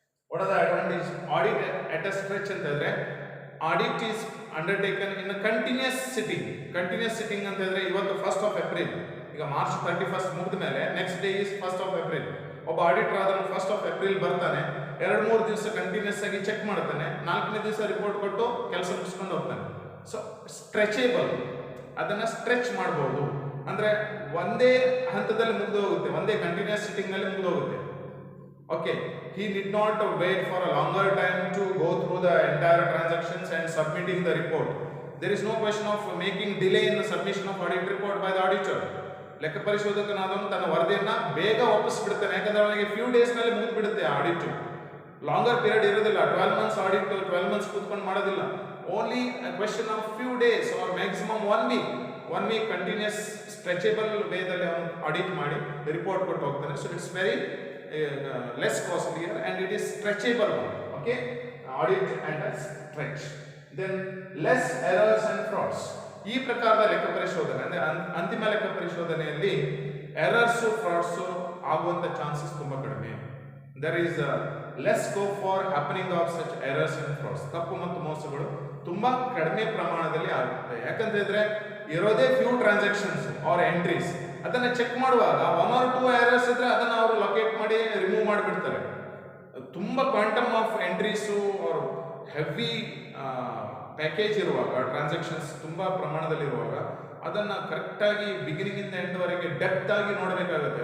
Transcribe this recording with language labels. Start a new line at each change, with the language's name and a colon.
English: What are the advantages? Audit at a stretch
Kannada: ಅಂತ ಹೇಳಿದ್ರೆ
English: audit is undertaken in a continuous sitting. Continuous sitting
Kannada: ಅಂತ ಹೇಳಿದ್ರೆ ಇವತ್ತು 1st of April, ಈಗ March 31st ಮುಗಿದ ಮೇಲೆ
English: Next day is 1st of April.
Kannada: ಒಬ್ಬ auditor ಆದ್ರೆ 1st of April ಬರ್ತಾನೆ, 2-3 ದಿವಸ ಕಂಟಿನ್ಯೂಸ್ ಆಗಿ ಚೆಕ್ ಮಾಡ್ತಾನೆ, 4ನೇ ದಿವಸ ರಿಪೋರ್ಟ್ ಕೊಟ್ಟು ಕೆಲಸ ಮುಗಿಸ್ಕೊಂಡು ಹೋಗ್ತಾನೆ.
English: so stretchable,
Kannada: ಅದನ್ನು ಸ್ಟ್ರೆಚ್ ಮಾಡ್ಬೋದು. ಅಂದರೆ ಒಂದೇ ಹಂತದಲ್ಲಿ ಮುಗಿದು ಹೋಗುತ್ತೆ, ಒಂದೇ ಕಂಟಿನ್ಯೂಸ್ ಸಿಟ್ಟಿಂಗ್ನಲ್ಲಿ ಮುಗಿದು ಹೋಗುತ್ತೆ.
English: Okay, he did not wait for a longer time to go through the entire transactions and submitting the report. There is no question of making delay in the submission of audit report by the auditor.
Kannada: ಲೆಕ್ಕ ಪರಿಶೋಧಕನಾದವನು ತನ್ನ ವರದಿಯನ್ನ ಬೇಗ ವಾಪಸ್ಬಿಡ್ತಾನೆ, ಯಾಕಂದ್ರೆ ಅವನಿಗೆ few ಡೇಸ್ನಲ್ಲಿ ಮುಗಿದ್ಬಿಡುತ್ತೆ audit. Longer period ಇರೋದಿಲ್ಲ, 12 months audit 12 months ಕೂತ್ಕೊಂಡು ಮಾಡೋದಿಲ್ಲ.
English: only question of few days or maximum 1 week
Kannada: continuous stretchable ವೇದಲ್ಲಿ ಅವನು ಆಡಿಟ್ ಮಾಡಿ ರಿಪೋರ್ಟ್ ಕೊಟ್ಟು ಹೋಗ್ತಾನೆ.
English: So it's very less costlier and it is stretchable one. Okay, audit and a stretch. Then less errors and frauds.
Kannada: ಈ ಪ್ರಕಾರದ ಲೆಕ್ಕ ಪರಿಶೋಧನೆ ಅಂದ್ರೆ ಅಂತಿಮ ಲೆಕ್ಕ ಪರಿಶೋಧನೆಯಲ್ಲಿ ಎರರ್ಸ್ ಫ್ರಾಡ್ಸ್ ಆಗುವಂತ ಚಾನ್ಸಸ್ ತುಂಬಾ ಕಡಿಮೆ.
English: there is less scope for happening of such errors and frauds.
Kannada: ತಪ್ಪು ಮತ್ತು ಮೋಸಗಳು ತುಂಬಾ ಕಡಿಮೆ ಪ್ರಮಾಣದಲ್ಲಿ ಆಗುತ್ತೆ. ಯಾಕಂತಂದ್ರೆ ಇರೋದೇ ಫ್ಯೂ ಟ್ರಾನ್ಸಾಕ್ಷನ್ಸ್ ಆರ್ ಎಂಟ್ರೀಸ್, ಅದನ್ನ ಚೆಕ್ ಮಾಡುವಾಗ 1 or 2 ಎರರ್ಸ್ ಇದ್ರೆ ಅದನ್ನ ಅವರು ಲೊಕೇಟ್ ಮಾಡಿ ರಿಮೂವ್ ಮಾಡಿಬಿಡ್ತಾರೆ. ತುಂಬಾ quantum of entries R heavy package ಇರುವಾಗ, ಟ್ರಾನ್ಸಾಕ್ಷನ್ಸ್ ತುಂಬಾ ಪ್ರಮಾಣದಲ್ಲಿ ಇರುವಾಗ ಅದನ್ನ ಕರೆಕ್ಟಾಗಿ ಬಿಗಿನಿಂಗ್ ಇಂದ ಎಂಡ್ ವರೆಗೆ ಡೆಪ್ತ್ ಆಗಿ ನೋಡಬೇಕಾಗುತ್ತೆ.